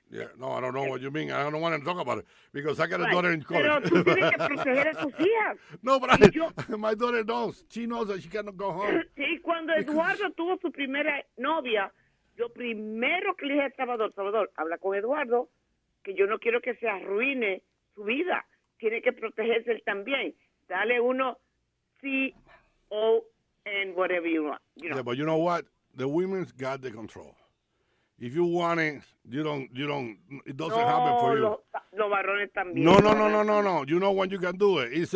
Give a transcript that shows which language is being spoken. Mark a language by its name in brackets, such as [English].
[English] Yeah, no, I don't know what you mean. I don't want to talk about it because I got a daughter in college. [Spanish] Pero tú tienes que proteger a tus hijas. [English] No, but my daughter knows. She knows that she cannot go home. [Spanish] Sí, cuando Eduardo tuvo su primera novia, yo primero que le dije a Salvador, habla con Eduardo, que yo no quiero que se arruine su vida. Tiene que protegerse él también. Dale uno C-O-N, [English] whatever you want. Yeah, but you know what? The women's got the control. If you want it, it doesn't happen for you. [Spanish] Los varones también. No. [English] You know when you can do it.